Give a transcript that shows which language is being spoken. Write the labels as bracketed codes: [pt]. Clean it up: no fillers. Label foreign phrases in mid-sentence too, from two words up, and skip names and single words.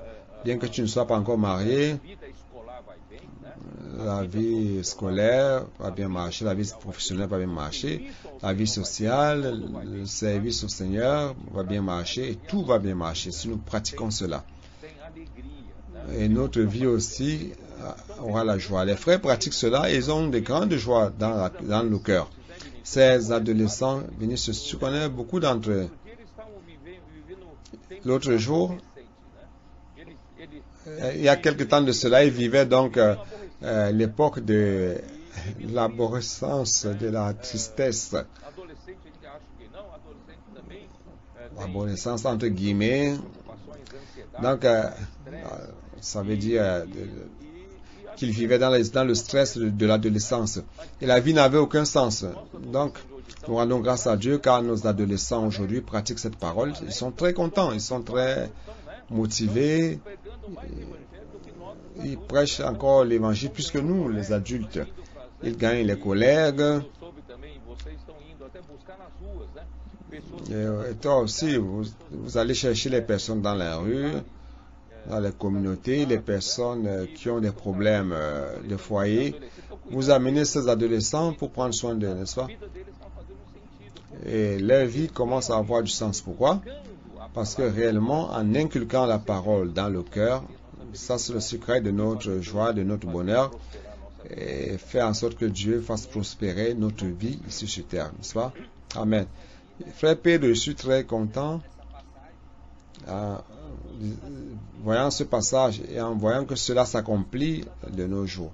[fr] Bien que tu ne sois pas encore marié, la vie scolaire va bien marcher, la vie professionnelle va bien marcher, la vie sociale, le service au Seigneur va bien marcher et tout va bien marcher si nous pratiquons cela. Et notre vie aussi aura la joie. Les frères pratiquent cela et ils ont de grandes joies dans nos cœurs. ces adolescents Vinícius, tu connais beaucoup d'entre eux. [pt] Porque eles estavam vivendo [fr] L'autre jour, il y a quelque temps de cela, ils vivaient donc l'époque de l'aborrecence, de la tristesse, [pt] adolescente, a gente acha que não, adolescente também [fr] l'aborrecence entre guillemets. [pt] preocupações, ansiedade, [fr] Donc, ça veut dire qu'ils vivaient dans le stress de l'adolescence. Et la vie n'avait aucun sens. Donc, nous rendons grâce à Dieu car nos adolescents aujourd'hui pratiquent cette parole. Ils sont très contents, ils sont très motivés. Ils prêchent encore l'évangile plus que nous, les adultes. Ils gagnent les collègues. [pt] eu soube também, vocês estão indo até buscar nas ruas, né? Pessoas [fr] Et toi aussi, vous allez chercher les personnes dans la rue, dans les communautés, les personnes qui ont des problèmes de foyer. Vous amenez ces adolescents pour prendre soin d'eux, n'est-ce pas? [pt] a vida deles está fazendo sentido. [fr] Et leur vie commence à avoir du sens. Pourquoi? Parce que réellement, en inculquant la parole dans le cœur, ça c'est le secret de notre joie, de notre bonheur, et faire en sorte que Dieu fasse prospérer notre vie ici sur terre, n'est-ce pas? Amen. Frère Pedro, je suis très content en voyant ce passage et en voyant que cela s'accomplit de nos jours.